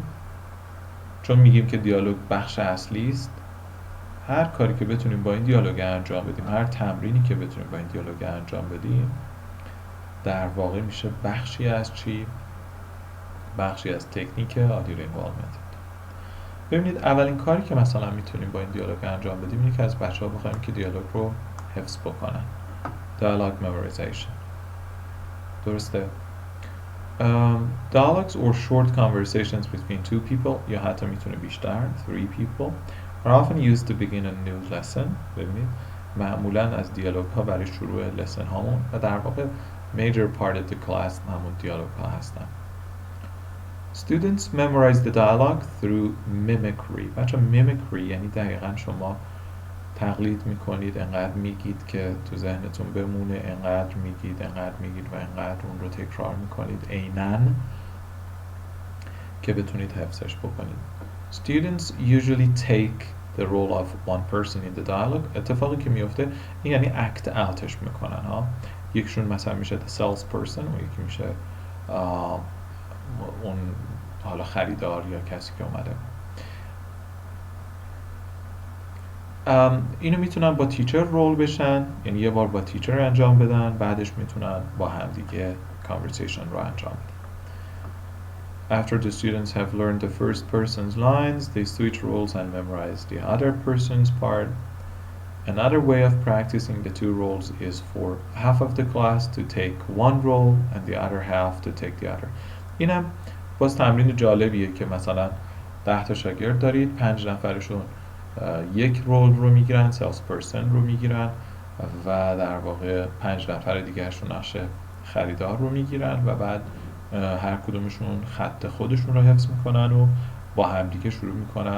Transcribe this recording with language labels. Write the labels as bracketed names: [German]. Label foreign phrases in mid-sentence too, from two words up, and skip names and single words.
[Persian] چون میگیم که دیالوگ بخش اصلی است، هر کاری که بتونیم با این دیالوگ انجام بدیم، هر تمرینی که بتونیم با این دیالوگ انجام بدیم، در واقع میشه بخشی از چی؟ بخشی از تکنیک Audiolingual Method. ببینید اولین کاری که مثلا میتونیم با این دیالوگ انجام بدیم اینه که از بچه‌ها بخوایم که دیالوگ رو حفظ بکنن. [English] Dialogue memorization. درسته؟ Dialogues or short conversations between two people [Persian] یا حتی میتونه بیشتر [English] 3 people are often used to begin a new lesson. [Persian] ببینید معمولا از دیالوگ ها برای شروع لسن هامون و در واقع [English] major part of the class [Persian] همون دیالوگ ها هستن. [English] Students memorize the dialogue through mimicry. [Persian] بچه mimicry یعنی دقیقا شما تقلید میکنید، انقدر میگید که تو ذهنتون بمونه، انقدر میگید و انقدر اون رو تکرار میکنید عیناً که بتونید حفظش بکنید. [English] Students usually take the role of one person in the dialogue. [Persian] اتفاقی که میفته این یعنی [English] act out [Persian] ش میکنن ها. یکشون مثلا میشه [English] the salesperson [Persian] و یکی میشه اون حالا خریدار یا کسی که اومده. اینو میتونن با [English] teacher role [Persian] بشن، یعنی یه بار با تیچر انجام بدن، بعدش میتونن با همدیگه conversation رو انجام بدن. [English] After the students have learned the first person's lines, they switch roles and memorize the other person's part. Another way of practicing the two roles is for half of the class to take one role and the other half to take the other. [Persian] اینم باز تمرین جالبیه که مثلا 10 تا شاگرد دارید، 5 نفرشون یک رول رو میگیرن، [English] sales person [Persian] رو میگیرن و در واقع 5 نفر دیگرشون نقش خریدار رو میگیرن و بعد هر کدومشون خط خودشون رو حفظ میکنن و با همدیگه شروع میکنن.